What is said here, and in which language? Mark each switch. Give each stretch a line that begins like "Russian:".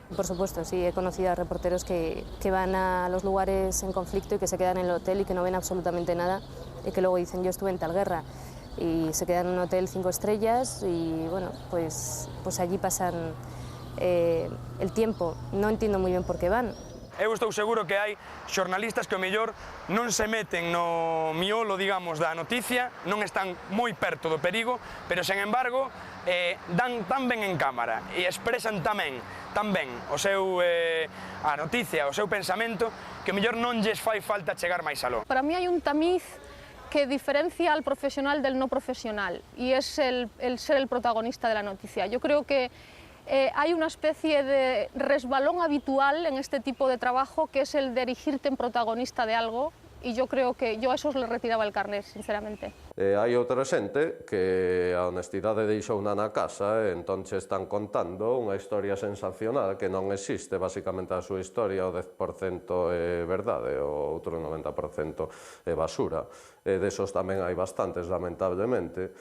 Spanish: Por supuesto, sí, he conocido a reporteros que van a los lugares en conflicto y que se quedan en el hotel y que no ven absolutamente nada, y que luego dicen, yo estuve en tal guerra, y se quedan en un hotel 5 estrellas y bueno, pues allí pasan el tiempo. No entiendo muy bien por qué van.
Galician: Eu estou seguro que hai xornalistas que o mellor non se meten no miolo, digamos, da noticia, non están moi perto do perigo, pero, sen embargo, dan tan ben en cámara e expresan tan ben a noticia, o seu pensamento, que o mellor non lles fai falta chegar máis aló.
Spanish: Para mí hai un tamiz que diferencia al profesional del no profesional y es el ser el protagonista de la noticia. Yo creo que hay una especie de resbalón habitual en este tipo de trabajo, que es el de erigirte en protagonista de algo, y yo creo que yo a esos les retiraba el carnet, sinceramente.
Galician: Hai outra xente que a honestidade deixouna na casa e entón están contando unha historia sensacional que non existe. Basicamente a súa historia o 10% é verdade, o outro 90% é basura. E desos tamén hai bastantes, lamentablemente.